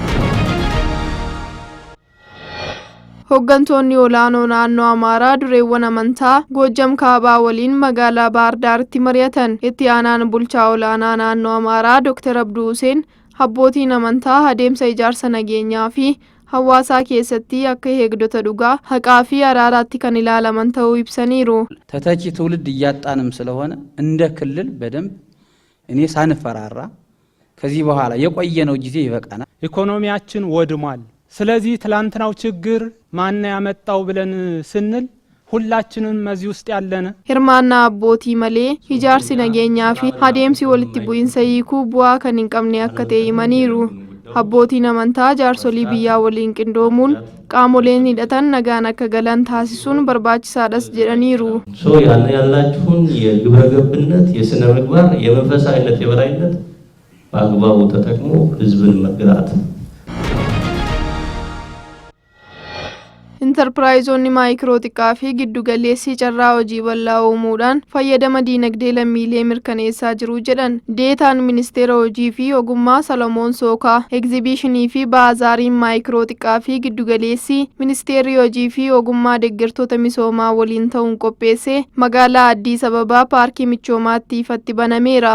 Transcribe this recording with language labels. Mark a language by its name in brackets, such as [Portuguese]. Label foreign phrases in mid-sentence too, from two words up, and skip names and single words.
[Oromo] Hooggantoonni olaanoo naannoo Amaaraa dureewwan amantaa Goojjam Kaabaa waliin magaalaa Baahir Daaritti mari'atan. Itti aanaan bulchaa olaanaa naannoo Amaaraa Dr. Abduu Huseen abbootiin amantaa adeemsa ijaarsa nageenyaa fi hawaasaa keessatti akka eegdota dhugaa haqaa fi araaraatti kan ilaalaman ta'uu ibsaniiru. [Amharic] ተተኪ ትውልድ እያጣንም ስለሆነ እንደ ክልል በደንብ እኔ ሳንፈራራ ከዚህ በኋላ የቆየነው ጊዜ ይበቃናል። ኢኮኖሚያችን ወድሟል። ስለዚህ ትላንትናው ችግር ማን ያመጣው ብለን ስንል ሁላችንም መዚህ ውስጥ ያለነ [Oromo] hirmaanna abbootii malee ijaarsi nageenyaa fi adeemsi walitti bu'insa hiikuu bu'aa kan hin qabne akka ta'e himaniiru. Abbootiin amantaa jaarsolii biyyaa waliin qindoomuun qaamoleen hidhatan nagaan akka galan taasisuun barbaachisaadhas jedhaniiru. [Amharic] ያላችሁን የግብረ ገብነት የስነ ምግባር የመንፈሳዊነት የበላይነት በአግባቡ ተጠቅሞ ህዝብን መግራት [Oromo] Interpiraayizonni maayikiroo xiqqaa fi giddu galeessi carraa hojii bal'aa uumuudhaan fayyadama diinagdee lammiilee mirkaneessaa jiru jedhan deetaan ministeera hojii fi ogummaa Salomoon Sookaa. Egzibiishinii fi baazaariin maayikiroo xiqqaa fi giddu galeessi ministeerri hojii fi ogummaa deeggartoota misoomaa waliin ta'uun qopheesse magaalaa Addis Ababaa paarkii Michoomaatti ifatti banameera.